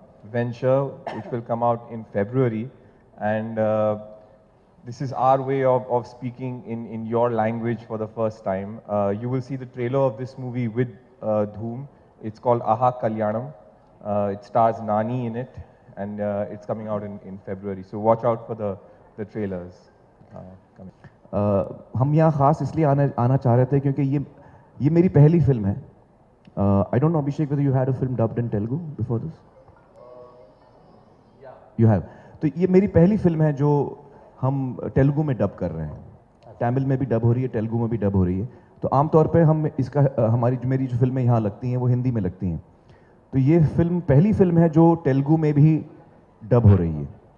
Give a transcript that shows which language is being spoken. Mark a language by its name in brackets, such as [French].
[English] Venture, which will come out in February, and this is our way of speaking in your language for the first time. You will see the trailer of this movie with Dhoom. It's called Aha Kalyanam. It stars Nani in it, and it's coming out in February. So watch out for the trailers coming. [Hindi] हम यहाँ ख़ास इसलिए आना चाह रहे थे क्योंकि ये मेरी पहली फिल्म है. [English] I don't know, Abhishek, whether you had a film dubbed in Telugu before this? Yeah. You have. [Hindi] तो ये मेरी पहली फिल्म है जो हम तेलुगु में डब कर रहे हैं. तमिल में भी डब हो रही है, तेलुगु में भी डब हो रही है. तो आमतौर पे हम इसका मेरी जो फिल्में यहाँ लगती हैं वो हिंदी में लगती हैं. तो ये फिल्म पहली फिल्म है जो तेलुगु में भी डब हो रही है.